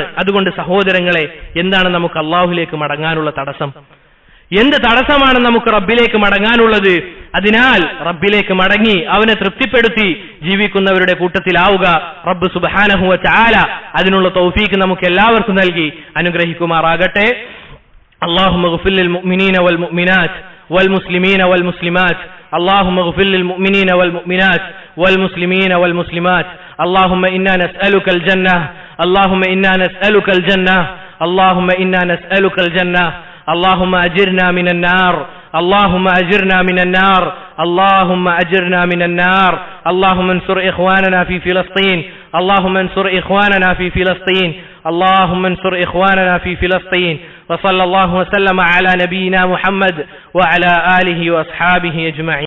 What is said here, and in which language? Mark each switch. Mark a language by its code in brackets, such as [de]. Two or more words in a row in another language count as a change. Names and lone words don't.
[ml] അതുകൊണ്ട് സഹോദരങ്ങളെ, എന്താണ് നമുക്ക് അള്ളാഹുലേക്ക് മടങ്ങാനുള്ള തടസ്സം? എന്ത് തടസ്സമാണ് നമുക്ക് റബ്ബിലേക്ക് മടങ്ങാനുള്ളത്? അതിനാൽ റബ്ബിലേക്ക് മടങ്ങി അവനെ തൃപ്തിപ്പെടുത്തി ജീവിക്കുന്നവരുടെ കൂട്ടത്തിലാവുക. റബ്ബ് [ar] سبحانه وتعالى [ml] അതിനുള്ള തൗഫീക്ക് നമുക്ക് എല്ലാവർക്കും നൽകി അനുഗ്രഹിക്കുമാറാകട്ടെ. [ar] اللهم اغفر للمؤمنين والمؤمنات والمسلمين والمسلمات اللهم اغفر للمؤمنين والمؤمنات والمسلمين والمسلمات اللهم إنا نسألك الجنة اللهم إنا نسألك الجنة اللهم إنا نسألك الجنة اللهم أجرنا من النار اللهم أجرنا من النار اللهم أجرنا من النار اللهم انصر إخواننا في فلسطين اللهم انصر إخواننا في فلسطين اللهم انصر إخواننا في فلسطين وصلى الله وسلم على نبينا محمد وعلى آله وأصحابه أجمعين.